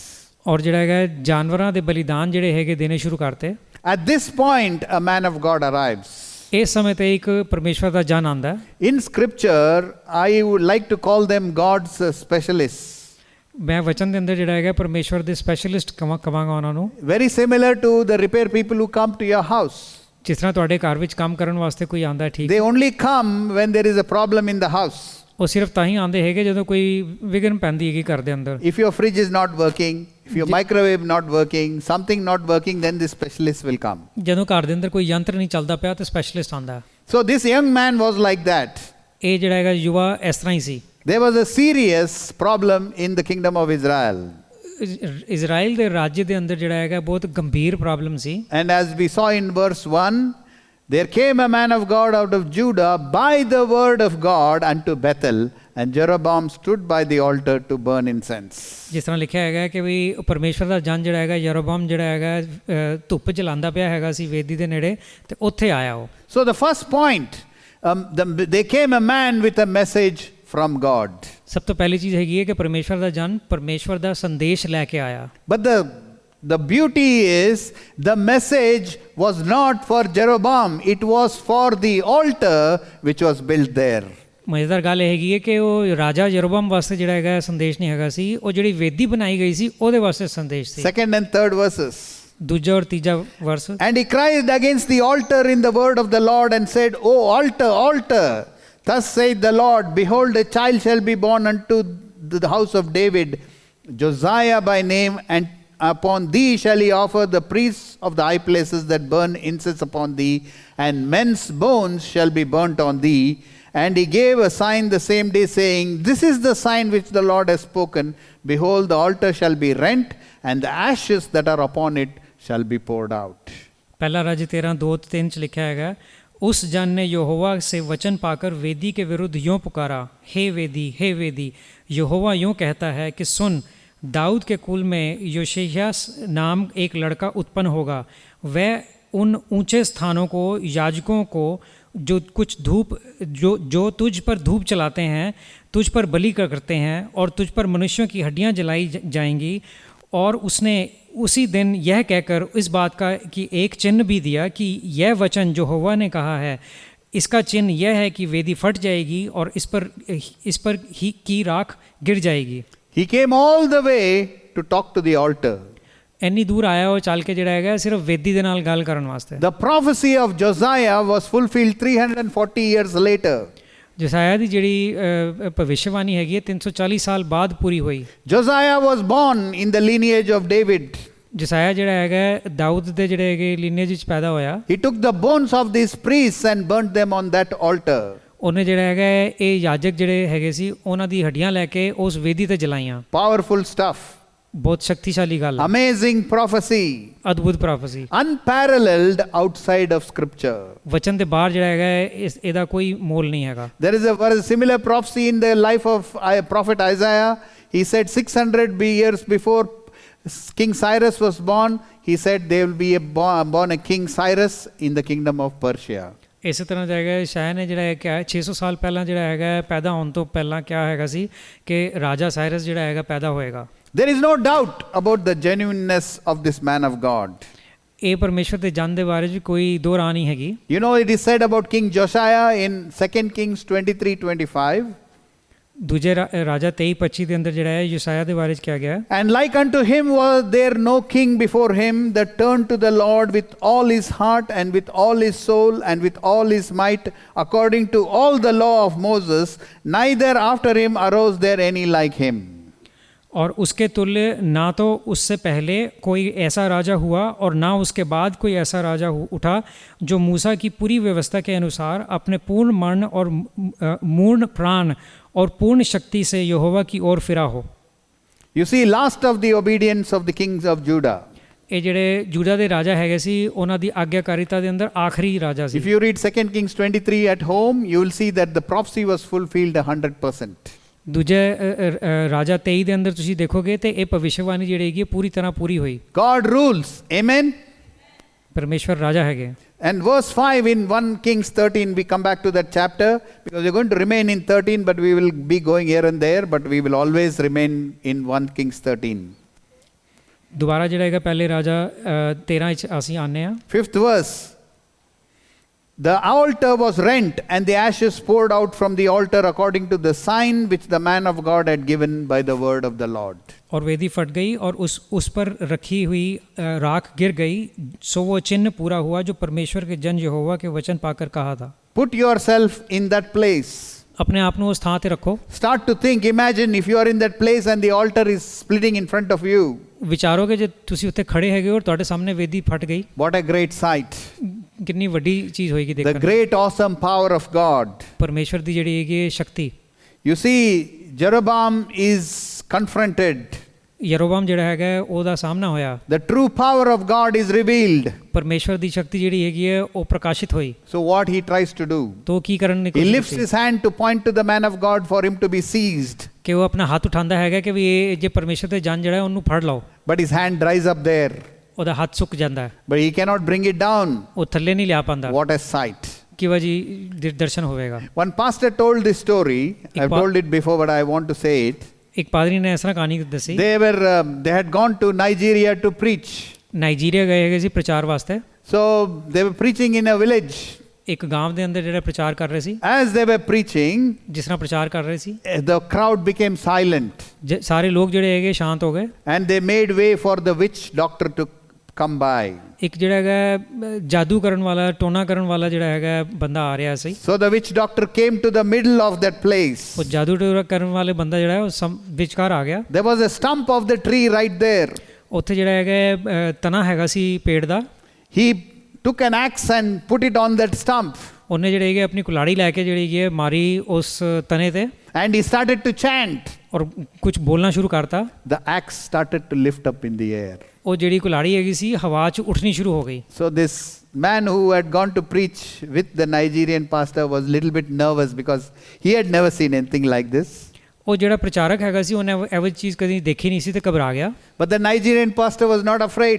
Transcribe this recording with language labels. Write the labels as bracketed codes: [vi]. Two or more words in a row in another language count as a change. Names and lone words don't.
[pa] ਔਰ ਜਿਹੜਾ ਹੈਗਾ ਜਾਨਵਰਾਂ ਦੇ ਬਲੀਦਾਨ ਜਿਹੜੇ ਹੈਗੇ ਦੇਣੇ ਸ਼ੁਰੂ ਕਰਤੇ। [en] At this point, a man of God arrives. [pa] ਇਸ ਸਮੇਂ ਤੇ ਇੱਕ ਪਰਮੇਸ਼ਵਰ ਦਾ ਜਨ ਆਂਦਾ। [en] In scripture, I would like to call them God's specialists. [pa] ਮੈਂ ਵਚਨ ਦੇ ਅੰਦਰ ਜਿਹੜਾ ਹੈਗਾ ਪਰਮੇਸ਼ਵਰ ਦੇ ਸਪੈਸ਼ਲਿਸਟ ਕਵਾਂਗਾ ਉਹਨਾਂ ਨੂੰ। [en] Very similar to the repair people who come to your house. [pa] ਜਿਸ ਤਰ੍ਹਾਂ ਤੁਹਾਡੇ ਘਰ ਵਿੱਚ ਕੰਮ ਕਰਨ ਵਾਸਤੇ ਕੋਈ ਆਂਦਾ, ਠੀਕ, [en] They only come when there is a problem in the house. [pa] ਉਹ ਸਿਰਫ ਤਾਂ ਹੀ ਆਂਦੇ ਹੈਗੇ ਜਦੋਂ ਕੋਈ ਵਿਘਨ ਪੈਂਦੀ ਹੈਗੀ ਘਰ ਦੇ ਅੰਦਰ। [en] If your fridge is not working, if your microwave not working, something not working, then the specialist will come. [pa] ਜਦੋਂ ਘਰ ਦੇ ਅੰਦਰ ਕੋਈ ਯੰਤਰ ਨਹੀਂ ਚੱਲਦਾ ਪਿਆ ਤਾਂ ਸਪੈਸ਼ਲਿਸਟ ਆਂਦਾ। [en] So this young man was like that. [pa] ਇਹ ਜਿਹੜਾ ਹੈਗਾ ਯੁਵਾ ਇਸ ਤਰ੍ਹਾਂ ਹੀ ਸੀ। [en] There was a serious problem in the kingdom of Israel. [pa] ਇਜ਼ਰਾਈਲ ਦੇ ਰਾਜ ਦੇ ਅੰਦਰ ਜਿਹੜਾ ਹੈਗਾ ਬਹੁਤ ਗੰਭੀਰ ਪ੍ਰੋਬਲਮ ਸੀ। [en] And as we saw in verse 1, there came a man of God out of Judah by the word of God unto Bethel, and Jeroboam stood by the altar to burn incense. [pa] ਜਿਸ ਤਰ੍ਹਾਂ ਲਿਖਿਆ ਹੈਗਾ ਕਿ ਵੀ ਪਰਮੇਸ਼ਵਰ ਦਾ ਜਨ ਜਿਹੜਾ ਹੈਗਾ ਯਰੋਬਾਮ ਜਿਹੜਾ ਹੈਗਾ ਧੁੱਪ ਜਲਾਉਂਦਾ ਪਿਆ ਹੈਗਾ ਸੀ ਵੇਦੀ ਦੇ ਨੇੜੇ, ਤੇ ਉੱਥੇ ਆਇਆ ਉਹ। [en] So the first point, there came a man with a message from God. [pa] ਸਭ ਤੋਂ ਪਹਿਲੀ ਚੀਜ਼ ਹੈਗੀ ਹੈ ਕਿ ਪਰਮੇਸ਼ਵਰ ਦਾ ਜਨ ਪਰਮੇਸ਼ਵਰ ਦਾ ਸੰਦੇਸ਼ ਲੈ ਕੇ ਆਇਆ। [en] But the beauty is the message was not for Jeroboam, it was for the altar which was built there. [pa] ਮਜ਼ੇਦਾਰ ਗੱਲ ਇਹ ਹੈਗੀ ਹੈ ਕਿ ਉਹ ਰਾਜਾ ਯਰੋਬਾਮ ਵਾਸਤੇ ਜਿਹੜਾ ਹੈਗਾ ਸੰਦੇਸ਼ ਨਹੀਂ ਹੈਗਾ ਸੀ, ਉਹ ਜਿਹੜੀ ਵੇਦੀ ਬਣਾਈ ਗਈ ਸੀ ਉਹਦੇ ਵਾਸਤੇ ਸੰਦੇਸ਼ ਸੀ। [en] Second and third verses. [pa] ਦੂਜਾ ਔਰ ਤੀਜਾ ਵਰਸ। [en] And he cried against the altar in the word of the Lord and said, O altar, altar, thus saith the Lord, behold, a child shall be born unto the house of David, Josiah by name, and upon thee shall he offer the priests of the high places that burn incense upon thee, and men's bones shall be burnt on thee. And he gave a sign the same day, saying, This is the sign which the Lord has spoken. Behold, the altar shall be rent, and the ashes that are upon it shall be poured out. [hi] पहला राज्य 13:2-3 च लिखा हैगा, उस जन ने यहोवा से वचन पाकर वेदी के विरुद्ध यूँ पुकारा, हे वेदी, यहोवा यूँ कहता है कि सुन, दाऊद के कुल में योशिय्याह नाम एक लड़का उत्पन्न होगा। वह उन ऊंचे स्थानों को, याजकों को, जो तुझ पर धूप चलाते हैं, तुझ पर बलि करते हैं, और तुझ पर मनुष्यों की हड्डियां जलाई जाएंगी। और उसने उसी दिन यह कहकर इस बात का कि एक चिन्ह भी दिया कि यह वचन जो यहोवा ने कहा है, इसका चिन्ह यह है कि वेदी फट जाएगी और इस पर ही की राख गिर जाएगी। [en] He came all the way to talk to the altar. [pa] ਇੰਨੀ ਦੂਰ ਆਇਆ ਉਹ ਚੱਲ ਕੇ ਜਿਹੜਾ ਹੈਗਾ ਸਿਰਫ ਵੇਦੀ ਦੇ ਨਾਲ ਗੱਲ ਕਰਨ ਵਾਸਤੇ। [en] The prophecy of Josiah was fulfilled 340 years later. [pa] ਜੋਸਾਇਆ ਦੀ ਜਿਹੜੀ ਭਵਿੱਖਬਾਣੀ ਹੈਗੀ ਹੈ 340 ਸਾਲ ਬਾਅਦ ਪੂਰੀ ਹੋਈ। [en] Josiah was born in the lineage of David. [pa] ਜੋਸਾਇਆ ਜਿਹੜਾ ਹੈਗਾ ਦਾਊਦ ਦੇ ਜਿਹੜੇ ਹੈਗੇ ਲੀਨੀਏਜ ਵਿੱਚ ਪੈਦਾ ਹੋਇਆ। [en] He took the bones of these priests and burnt them on that altar. [pa] ਉਹਨੇ ਜਿਹੜਾ ਹੈਗਾ ਇਹ ਯਾਜਕ ਜਿਹੜੇ ਹੈਗੇ ਸੀ ਉਹਨਾਂ ਦੀ ਹੱਡੀਆਂ ਲੈ ਕੇ ਉਸ ਵੇਦੀ ਤੇ ਜਲਾਈਆਂ। [en] Powerful stuff. [pa] ਬਹੁਤ ਸ਼ਕਤੀਸ਼ਾਲੀ ਗੱਲ। [en] Amazing prophecy. [pa] ਅਦਭੁਤ ਪ੍ਰੋਫੈਸੀ। [en] Unparalleled outside of scripture. [pa] ਵਚਨ ਦੇ ਬਾਹਰ ਜਿਹੜਾ ਹੈਗਾ ਇਹਦਾ ਕੋਈ ਮੋਲ ਨਹੀਂ ਹੈਗਾ। [en] There is a similar prophecy in the life of prophet Isaiah. He said 600 years before King Cyrus was born, he said there will be born a King Cyrus in the kingdom of Persia. [pa] ਇਸੇ ਤਰ੍ਹਾਂ ਜਾਏਗਾ ਸ਼ਾਇਦ ਨੇ ਜਿਹੜਾ ਕਿਹਾ 600 ਸਾਲ ਪਹਿਲਾਂ ਜਿਹੜਾ ਹੈਗਾ ਪੈਦਾ ਹੋਣ ਤੋਂ ਪਹਿਲਾਂ ਕਿਹਾ ਹੈਗਾ ਸੀ ਕਿ ਰਾਜਾ ਸਾਇਰਸ ਜਿਹੜਾ ਹੈਗਾ ਪੈਦਾ ਹੋਏਗਾ। [en] There is no doubt about the genuineness of this man of God. [pa] ਇਹ ਪਰਮੇਸ਼ਵਰ ਦੇ ਜਨ ਦੇ ਬਾਰੇ ਵਿੱਚ ਕੋਈ ਦੋ ਰਾਹ ਨਹੀਂ ਹੈਗੀ। [en] You know, it is said about King Josiah in 2 Kings 23:25. [pa] ਦੂਜੇ ਰਾਜਾ 23:25 ਦੇ ਅੰਦਰ ਜਿਹੜਾ ਹੈ ਯੋਸਾਇਆ ਦੇ ਬਾਰੇ ਵਿੱਚ ਕਿਹਾ ਗਿਆ। [en] And like unto him was there no king before him that turned to the Lord with all his heart and with all his soul and with all his might, according to all the law of Moses, neither after him arose there any like him. [hi] और उसके तुल्य ना तो उससे पहले कोई ऐसा राजा हुआ और ना उसके बाद कोई ऐसा राजा उठा जो मूसा की पूरी व्यवस्था के अनुसार अपने पूर्ण मन और मूर्ण प्राण और पूर्ण शक्ति से यहोवा की ओर फिरा हो। [en] You see, last of the obedience of the kings of Judah. [pa] ਇਹ ਜਿਹੜੇ ਜੂਦਾ ਦੇ ਰਾਜਾ ਹੈਗੇ ਸੀ ਉਹਨਾਂ ਦੀ ਆਗਿਆਕਾਰੀਤਾ ਦੇ ਅੰਦਰ ਆਖਰੀ ਰਾਜਾ ਸੀ। [en] If you read 2 Kings 23 at home, you will see that the prophecy was fulfilled 100%. [pa] ਦੂਜੇ ਰਾਜਾ 23 ਦੇ ਅੰਦਰ ਤੁਸੀਂ ਦੇਖੋਗੇ ਤੇ ਇਹ ਭਵਿੱਖਬਾਣੀ ਜਿਹੜੀ ਹੈਗੀ ਪੂਰੀ ਤਰ੍ਹਾਂ ਪੂਰੀ ਹੋਈ। [en] God rules. Amen. [pa] ਪਰਮੇਸ਼ਵਰ ਰਾਜਾ ਹੈਗੇ। [en] And verse 5 in 1 Kings 13, we come back to that chapter because we're going to remain in 13, but we will be going here and there, but we will always remain in 1 Kings 13. [pa] ਦੁਬਾਰਾ ਜਿਹੜਾ ਹੈਗਾ ਪਹਿਲੇ ਰਾਜਾ 13 ਵਿੱਚ ਅਸੀਂ ਆਨੇ ਆ। [en] 5th verse. The altar was rent and the ashes poured out from the altar according to the sign which the man of God had given by the word of the Lord. [hi] और वेदी फट गई और उस पर रखी हुई राख गिर गई, सो वो चिन्ह पूरा हुआ जो परमेश्वर के जन यहोवा के वचन पाकर कहा था। [en] Put yourself in that place. [pa] अपने आप ਨੂੰ ਉਸ ਥਾਂ ਤੇ ਰੱਖੋ। [en] Start to think, imagine if you are in that place and the altar is splitting in front of you. [pa] ਵਿਚਾਰੋਗੇ ਜੇ ਤੁਸੀਂ ਉੱਥੇ ਖੜੇ ਹੈਗੇ ਹੋ ਤੁਹਾਡੇ ਸਾਹਮਣੇ ਵੇਦੀ ਫਟ ਗਈ। [en] What a great sight. [pa] ਕਿੰਨੀ ਵੱਡੀ ਚੀਜ਼ ਹੋਏਗੀ [en] The [pa] ਦੇਖਣ। [en] great awesome power of God. [pa] ਪਰਮੇਸ਼ਵਰ ਦੀ ਜਿਹੜੀ ਹੈਗੀ ਸ਼ਕਤੀ। [en] You see, Jeroboam is confronted. [pa] ਯਰੋਬਾਮ ਜਿਹੜਾ ਹੈਗਾ ਉਹਦਾ ਸਾਹਮਣਾ ਹੋਇਆ। [en] The true power of God is revealed. [pa] ਪਰਮੇਸ਼ਵਰ ਦੀ ਸ਼ਕਤੀ ਜਿਹੜੀ ਹੈਗੀ ਹੈ ਉਹ ਪ੍ਰਕਾਸ਼ਿਤ ਹੋਈ। [en] So what he tries to do? [pa] ਤੋ ਕੀ ਕਰਨ ਦੀ [en] He [pa] ਕੋਸ਼ਿਸ਼ [en] lifts his hand to point to the man of God for him to be seized. [pa] ਕਿ ਉਹ ਆਪਣਾ ਹੱਥ ਉਠਾਉਂਦਾ ਹੈਗਾ ਕਿ ਵੀ ਇਹ ਜੇ ਪਰਮੇਸ਼ਵਰ ਦੇ ਜਨ ਜਿਹੜਾ ਉਹਨੂੰ ਫੜ ਲਓ। [en] But his hand dries up there. [pa] ਉਹਦਾ ਹੱਥ ਸੁੱਕ ਜਾਂਦਾ ਹੈ। [en] But he cannot bring it down. [pa] ਉਹ ਥੱਲੇ ਨਹੀਂ ਲਿਆ ਪਾਉਂਦਾ। [en] What a sight. [pa] ਕਿਵਾ ਜੀ ਦਰਸ਼ਨ ਹੋਵੇਗਾ। [en] One pastor told this story. I've told it before, but I want to say it. [pa] ਇੱਕ ਪਾਦਰੀ ਨੇ ਇਸ ਤਰ੍ਹਾਂ ਕਹਾਣੀ ਦੱਸੀ। [en] They had gone to Nigeria to preach. [pa] ਨਾਈਜੀਰੀਆ ਗਏ ਹੈਗੇ ਸੀ ਪ੍ਰਚਾਰ ਵਾਸਤੇ। [en] So they were preaching in a village. [pa] ਇੱਕ ਗਾਂਵ ਦੇ ਅੰਦਰ ਜਿਹੜਾ ਪ੍ਰਚਾਰ ਕਰ ਰਹੇ ਸੀ, [en] as they were preaching, [pa] ਜਿਸ ਤਰ੍ਹਾਂ ਪ੍ਰਚਾਰ ਕਰ ਰਹੇ ਸੀ, [en] the crowd became silent [pa] ਸਾਰੇ ਲੋਕ ਜਿਹੜੇ ਹੈਗੇ ਸ਼ਾਂਤ ਹੋ ਗਏ। [en] and they made way for the witch doctor to come by. [pa] ਇੱਕ ਜਿਹੜਾ ਹੈਗਾ ਜਾਦੂ ਕਰਨ ਵਾਲਾ, ਟੋਨਾ ਕਰਨ ਵਾਲਾ ਜਿਹੜਾ ਹੈਗਾ ਬੰਦਾ ਆ ਰਿਹਾ ਸੀ। [en] So the witch doctor came to the middle of that place. [pa] ਉਹ ਜਾਦੂ ਟੋਨਾ ਕਰਨ ਵਾਲੇ ਬੰਦਾ ਜਿਹੜਾ ਹੈ ਉਹ ਵਿਚਕਾਰ ਆ ਗਿਆ। [en] There was a stump of the tree right there. [pa] ਉੱਥੇ ਜਿਹੜਾ ਹੈਗਾ ਤਣਾ ਹੈਗਾ ਸੀ ਪੇੜ ਦਾ। [en] He took an axe and put it on that stump. [pa] ਉਹਨੇ ਜਿਹੜੇ ਹੈਗੇ ਆਪਣੀ ਕੁਲਾੜੀ ਲੈ ਕੇ ਜਿਹੜੀ ਹੈਗੀ ਮਾਰੀ ਉਸ ਤਣੇ ਤੇ, [en] And he started to chant. [pa] ਔਰ ਕੁਝ ਬੋਲਣਾ ਸ਼ੁਰੂ ਕਰਤਾ। [en] The axe started to lift up in the air. [pa] ਉਹ ਜਿਹੜੀ ਕੁਲਾੜੀ ਹੈਗੀ ਸੀ ਹਵਾ 'ਚ ਉੱਠਣੀ ਸ਼ੁਰੂ ਹੋ ਗਈ। [en] So this man who had gone to preach with the Nigerian pastor was a little bit nervous because he had never seen anything like this. [pa] ਉਹ ਜਿਹੜਾ ਪ੍ਰਚਾਰਕ ਹੈਗਾ ਸੀ ਉਹਨੇ ਇਹੋ ਚੀਜ਼ ਕਦੀ ਦੇਖੀ ਨਹੀਂ ਸੀ ਤੇ ਘਬਰਾ ਗਿਆ। [en] But the Nigerian pastor was not afraid.